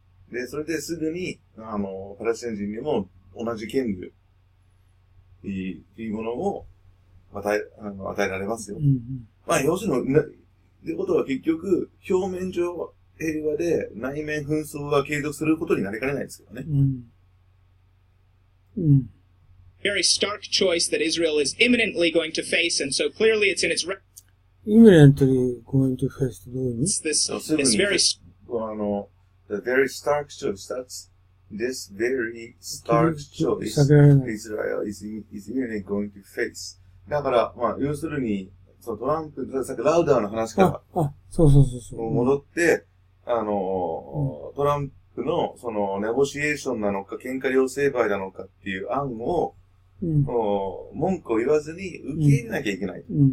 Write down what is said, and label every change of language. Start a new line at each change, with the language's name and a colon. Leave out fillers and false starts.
Japanese: で、それですぐに、パレスチナ人にも同じ権利、いいものを与えられますよ。うんうん、まあ、要するに、ってことは結局、表面上平和で内面紛争が継続することになりかねないですけどね。うんうん、
English: very stark choice that Israel is imminently going to face, and so clearly it's in its imminently going to face
Japanese: どういう意味？
English: this very the very stark choice. That's this very stark choice Israel is imminently going to face.
Japanese: だから、まあ、要するに、トランプ、さっきラウダーの話からそう戻って、トランプの、ネゴシエーションなのか、喧嘩両成敗なのかっていう案を、文句を言わずに受け入れなきゃいけない。